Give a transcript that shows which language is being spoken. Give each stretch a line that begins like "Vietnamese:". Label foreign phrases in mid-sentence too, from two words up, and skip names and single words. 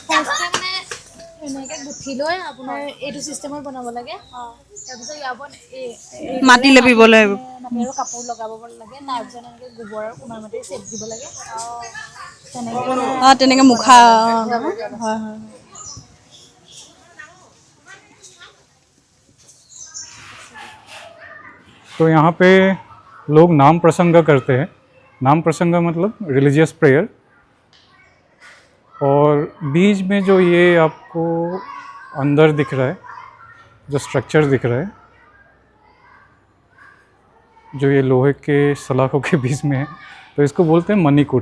Assamese: ফাৰ্ষ্টে মানে এনেকৈ গুঠি লৈ আপোনাৰ এইটো চিষ্টেমত বনাব লাগে। তাৰপিছত ইয়াৰ ওপৰত মাটি লেপিব লাগিব। মাটি আৰু কাপোৰ লগাব লাগে, তাৰপিছত এনেকৈ গোবৰ আৰু কুমাৰ মাটি চেপ দিব লাগে। তেনেকৈ মুখা হয়।
Hindi: तो यहाँ पे लोग नाम प्रसंग करते हैं। नाम प्रसंग मतलब
English: religious prayer,
Hindi: और बीच में जो ये आपको अंदर दिख रहा है, जो स्ट्रक्चर दिख रहा है, जो ये लोहे के सलाखों के बीच में है, तो इसको बोलते हैं मणिकूट।